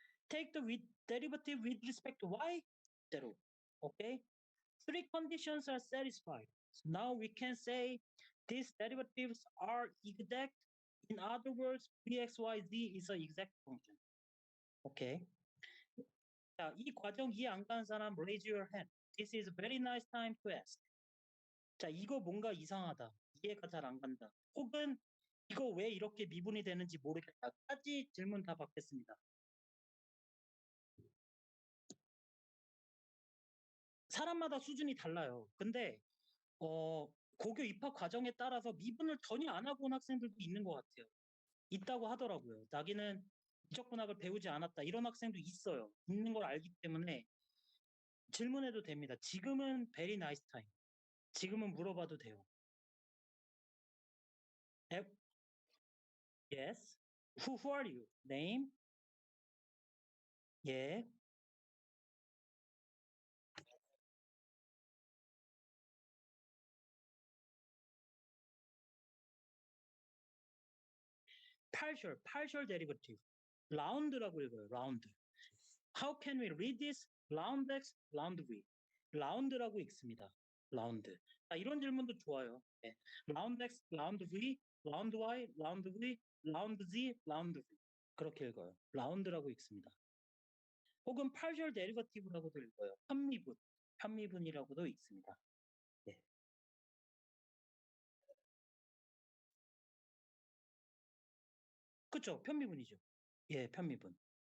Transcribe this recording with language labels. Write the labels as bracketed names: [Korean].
[English] Take the derivative with respect to y, 0. Okay, three conditions are satisfied. So now we can say these derivatives are exact. In other words, pxyz is an exact function. Okay. [Korean] 자, 이 과정 이해 안 가는 사람 [English] raise your hand. This is a very nice time to ask. [Korean] 자, 이거 뭔가 이상하다. 이해가 잘 안 간다. 혹은 이거 왜 이렇게 미분이 되는지 모르겠다까지 질문 다 받겠습니다. 사람마다 수준이 달라요. 근데 고교 입학 과정에 따라서 미분을 전혀 안 하고 온 학생들도 있는 것 같아요. 있다고 하더라고요. 자기는 미적분학을 배우지 않았다. 이런 학생도 있어요. 있는 걸 알기 때문에 질문해도 됩니다. 지금은 [English] very nice time. [Korean] 지금은 물어봐도 돼요. [English] Yes. Who are you? Name? 예. [Korean] partial derivative. 라운드라고 읽어요. 라운드. [English] How can we read this? [Korean] 라운드 x, 라운드 v. 라운드라고 읽습니다. 라운드. 자, 이런 질문도 좋아요. 예. 라운드 X, 라운드 V, 라운드 Y, 라운드 V, 라운드 Z, 라운드 V. 그렇게 읽어요. 라운드라고 읽습니다. 혹은 partial derivative라고도 읽어요. 편미분, 편미분이라고도 읽습니다. 예. 그쵸? 편미분이죠. 예, 편미분.